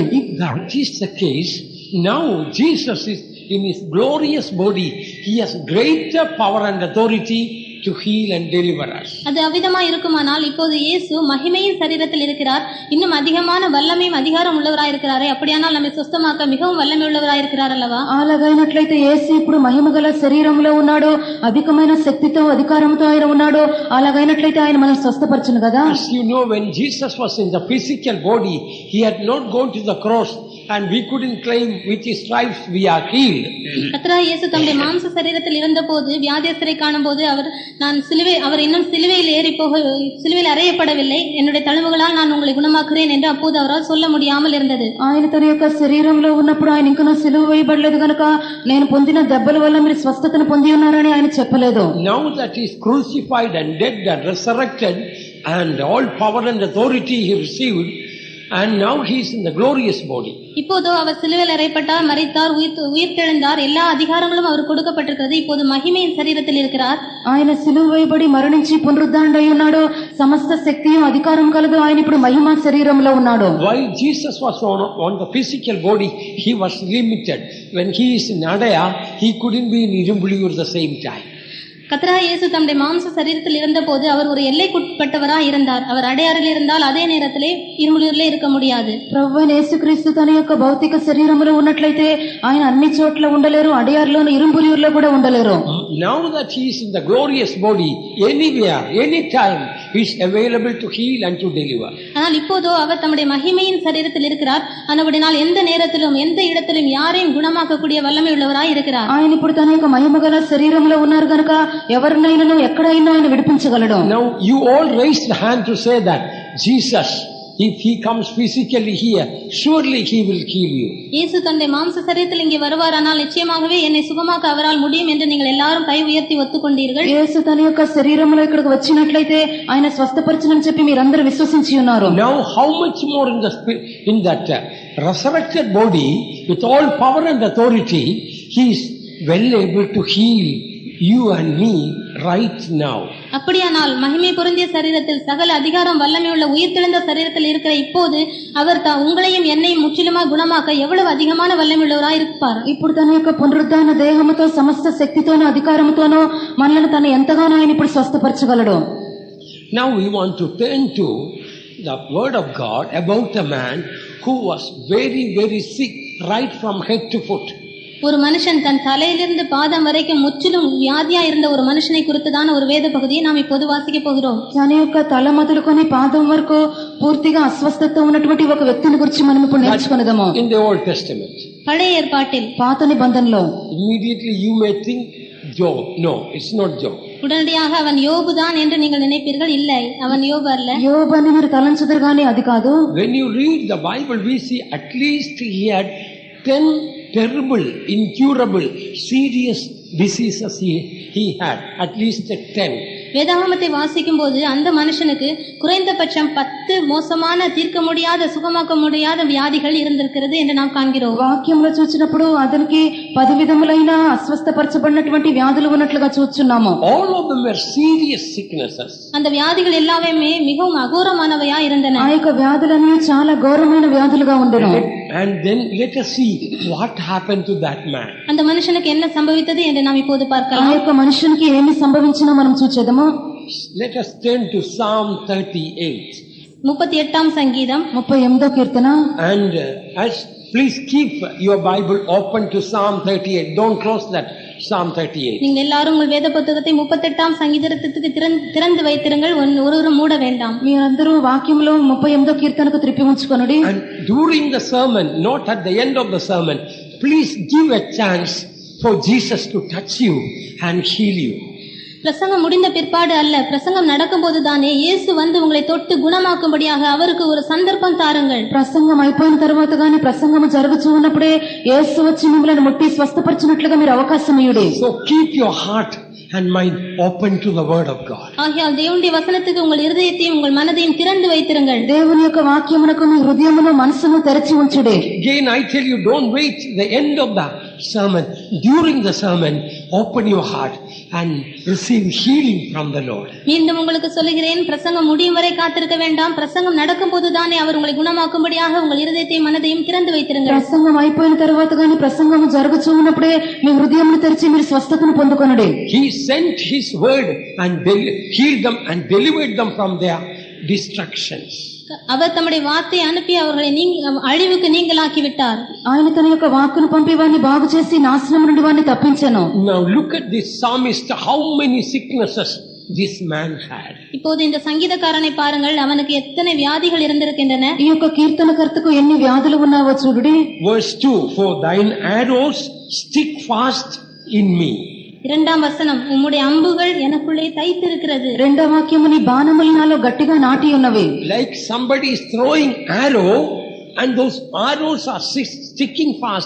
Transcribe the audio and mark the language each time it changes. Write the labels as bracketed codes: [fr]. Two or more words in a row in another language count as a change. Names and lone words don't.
[en] If that is the case, now Jesus is in His glorious body. He has greater power and authority to heal and deliver us. [ta] அது அவ்விதமா இருக்குமானால் இப்போது இயேசு மகிமையின் சரீரத்தில் இருக்கிறார். இன்னும் அதிகமான வல்லமையும் அதிகாரம் உள்ளவராய் இருக்கிறாரே. அப்படியானால் நம்மை சுத்தமாக்க மிகவும் வல்லமை உள்ளவராய் இருக்கிறார் அல்லவா? [te] అలాగైనట్లయితే యేసు ఇప్పుడు మహిమగల శరీరంలో ఉన్నాడు. అధికమైన శక్తితో అధికారంతో ఆయన ఉన్నాడు. అలాగైనట్లయితే ఆయన మనల్ని స్వస్థపరచును కదా. [en] As you know, when Jesus was in the physical body, He had not gone to the cross, and we couldn't claim with His stripes we are healed. [ta] கர்த்தராகிய இயேசு தம்முடைய மாம்ச சரீரத்தில் இருந்தபோது வியாதியஸ்தரை காணும்போது அவர் இன்னும் சிலுவையில் அறையப்படவில்லை, என்னுடைய தழும்புகளால் நான் உங்களை குணமாக்குறேன் என்று அப்போது அவரால் சொல்ல முடியாமல் இருந்தது. [te] ఆయన తన యొక్క శరీరంలో ఉన్నప్పుడు ఆయన ఇంకా సిలువ వేయబడలేదు కనుక నేను పొందిన దెబ్బల వల్ల మీరు స్వస్థతను పొంది ఉన్నారని ఆయన చెప్పలేదు. [en] Now that He is crucified and dead and resurrected, and all power and authority He received, and now He is in the glorious body. [ta] இப்போது அவர் சிலுவையில் அறையப்பட்டார், மரித்தார், உயிர்த்தெழுந்தார். எல்லா அதிகாரங்களும் அவர் கொடுக்கப்பட்டிருக்கிறது. இப்போது மகிமையின் சரீரத்தில் இருக்கிறார். [te] ఆయన సిలువ వేయబడి మరణించి పునరుద్ధానుడై ఉన్నాడు. సమస్త శక్తియు అధికారం కలదు. ఆయన ఇప్పుడు మహిమ శరీరంలో ఉన్నాడు. [en] While Jesus was on the physical body, He was limited. When He is in Adaya, He couldn't be in Irumbuliyur at the same time. [ta] கர்த்தராகிய இயேசு தம்முடைய மாம்ச சரீரத்தில் இருந்தபோது அவர் ஒரு எல்லைக்குட்பட்டவராய் இருந்தார். அவர் அடையாறில் இருந்தால் அதே நேரத்திலே இருமுலியூரிலே இருக்க முடியாது. [te] ప్రభువైన యేసుక్రీస్తు తన యొక్క భౌతిక శరీరంలో ఉన్నట్లయితే ఆయన అన్ని చోట్ల ఉండలేరు. అడయారులోను ఇరుంబులియూరులో కూడా ఉండలేరు. [en] Now that He is in the glorious body, anywhere, anytime, He is available to heal and to deliver. [ta] ஆனால் இப்போதோ அவர் தம்முடைய மகிமையின் சரீரத்தில் இருக்கிறார். ஆனபடினால் எந்த நேரத்திலும் எந்த இடத்திலும் யாரையும் குணமாக்கக்கூடிய வல்லமை உள்ளவராய் இருக்கிறார். [te] ఆయన ఇప్పుడు తన యొక్క మహిమగల శరీరంలో ఉన్నారు కనుక ఎవరినైనా ఎక్కడైనా ఆయన విడిపించగలడు. [en] Now you all raise the hand to say that Jesus, if He comes physically here, surely He will heal you. [ta] இயேசு தன்னுடைய மாம்ச சரீரத்தில் இங்கே வருவாரானால் நிச்சயமாகவே என்னை சுகமாக்க அவரால் முடியும் என்று நீங்கள் எல்லாரும் கை உயர்த்தி ஒத்துக்கொண்டீர்கள். [te] యేసు తన యొక్క శరీరంలో ఇక్కడికి వచ్చినట్లయితే ఆయన స్వస్థపరచునని చెప్పి మీరందరూ విశ్వసించి ఉన్నారు. [en] Now how much more in that resurrected body with all power and authority, He is well able to heal you and me right now. [ta] அப்படியானால் மகிமை பொருந்திய சரீரத்தில் சகல அதிகாரம் வல்லமை உள்ள உயிர்த்தெழுந்த சரீரத்தில் இருக்கிற இப்போது அவர் உங்களையும் என்னையும் முற்றிலுமாக குணமாக்க எவ்வளவு அதிகமான வல்லமை உள்ளவராய் இருப்பார். [te] ఇప్పుడు తన యొక్క పునరుద్ధాన దేహముతో సమస్త శక్తితోనూ అధికారముతోనూ మనల్ని తను ఎంతగానో ఆయన ఇప్పుడు స్వస్థపరచగలడు. [en] Now we want to turn to the word of God about a man who was very, very sick right from head to foot. [ta] ஒரு மனுஷன் தன் தலையிலிருந்து பாதம் வரைக்கும் முற்றிலும் வியாதியா இருந்த ஒரு மனுஷனை குறித்துதான ஒரு வேத பகுதியை நாம் இப்போது వాసిక పోகிறோம். [te] తన యొక్క తల మొదలుకొని పాదం వరకు పూర్తిగా అస్వస్థత ఉన్నటువంటి ఒక వ్యక్తిని గురించి మనం ఇప్పుడు నేర్చుకునేదాము. [en] In the Old Testament, [ta] பழைய ஏற்பாட்டில் [te] పాత నిబంధనలో [en] immediately you may think Job. No, it's not Job. [ta] உடனடியாக அவன் யோபு தான் என்று நீங்கள் நினைப்பீர்கள். இல்லை, அவன் யோபு அல்ல. [te] యోబు అని మీరు తలంచుదురు గాని అది కాదు. [en] When you read the Bible, we see at least he had 10 terrible, incurable, serious diseases he had. At least 10. [ta] வேதாகமத்தை வாசிக்கும் போது அந்த மனுஷனுக்கு குறைந்தபட்சம் 10 మోసமான తీర్క முடியாத సుఖమాక முடியாத వ్యాధిகள் இருந்திருக்கிறது என்று நாம் కాంగిరోం. [te] వాక్యంలో చూచినప్పుడు అతనికి 10 విధములైన అస్వస్థపరచబడినటువంటి వ్యాధులు ఉన్నట్లుగా చూస్తున్నాము. [en] All of them were serious sicknesses. [ta] அந்த வியாதிகள் எல்லாமே மிகவும் அகோரமானவையா இருந்தன. [te] ఆ యొక్క వ్యాధులన్నీ చాలా ఘోరమైన వ్యాధులుగా ఉండెను. [en] And then let us see what happened to that man. [ta] அந்த மனுஷனுக்கு என்ன సంభవితది என்று நாம் இப்போது [te] ఆ [ta] பார்க்கலாம். [te] యొక్క మనుషునికి ఏమి సంభవించినో మనం చూచేద్దాము. [en] Let us turn to Psalm 38. [ta] 38వ సంగీతం [te] 38వ కీర్తన. [en] And please keep your Bible open to Psalm 38. Don't close that Psalm 38. [ta] நீங்கள் எல்லாரும் உங்கள் வேத புத்தகத்தை 38వ సంగీతத்துக்கு திறந்து வைத்திருங்கள். ஒருவரும் மூட வேண்டாம். [te] మీరందరూ వాక్యంలో 38వ కీర్తనకు త్రిప్పి ఉంచుకొనుడి. [en] And during the sermon, not at the end of the sermon, please give a chance for Jesus to touch you and heal you. [ta] பிரசங்கம் முடிந்த பிற்பாடு அல்ல, பிரசங்கம் நடக்கும் போதுதானே இயேசு வந்து உங்களை தொட்டு குணமாக்கும்படியாக அவருக்கு ஒரு சந்தர்ப்பம் தாருங்கள். [te] ప్రసంగం అయిపోయిన తర్వాత గాని ప్రసంగం జరుగుతూ ఉన్నప్పుడే యేసు వచ్చి మిమ్మల్ని ముట్టి స్వస్థపరిచినట్లుగా మీరు అవకాశం ఇయ్యుడి. [en] So keep your heart and mind open to the word of God. [ta] ஆகையால் தேவனுடைய வசனத்துக்கு உங்கள் இருதயத்தையும் உங்கள் மனதையும் திறந்து வைத்திருங்கள். [te] దేవుని యొక్క వాక్యమునకు మీ హృదయమును మనసును తెరిచి ఉంచుడి. [en] Again I tell you, don't wait the end of the sermon. During the sermon, open your heart and receive healing from the Lord. [ta] மீண்டும் உங்களுக்கு சொல்லுகிறேன், பிரசங்கம் முடியும் வரை காத்திருக்க வேண்டாம். பிரசங்கம் நடக்கும் போதுதானே அவர் உங்களை குணமாக்கும்படியாக உங்கள் இருதயத்தையும் மனதையும் திறந்து வைத்திருங்கள். [te] ప్రసంగం అయిపోయిన తర్వాత గాని ప్రసంగం జరుగుతూ ఉన్నప్పుడే మీ హృదయమును తెరిచి మీరు స్వస్థతను పొందుకొనుడి. [en] He sent his word and healed them and delivered them from their destructions. [ta] அவர் தம்முடைய வார்த்தையை அனுப்பி அவர்களை அழிவுக்கு நீங்களாக்கி விட்டார். [te] ఆయన తన యొక్క వాక్కును పంపి వారిని బాగు చేసి నాశనం నుండి వారిని తప్పించెను. [en] Now look at this psalmist, how many sicknesses this man had. [ta] இப்போது இந்த சங்கீதக்காரனை பாருங்கள், அவனுக்கு எத்தனை வியாதிகள் இருந்திருக்கின்றன. [te] ఈ యొక్క కీర్తనకర్తకు ఎన్ని వ్యాధులు ఉన్నావో చూడుడి. [en] Verse 2, for thine arrows stick fast in me. [te] 2వ వచనం, [ta] உம்முடைய அம்புகள் எனக்குள்ளே தைத்திருக்கிறது. [te] రెండవ వాక్యము, నీ బాణములు నాలో గట్టిగా నాటి ఉన్నవి. [en] Like somebody is throwing arrow and those arrows are sticking fast.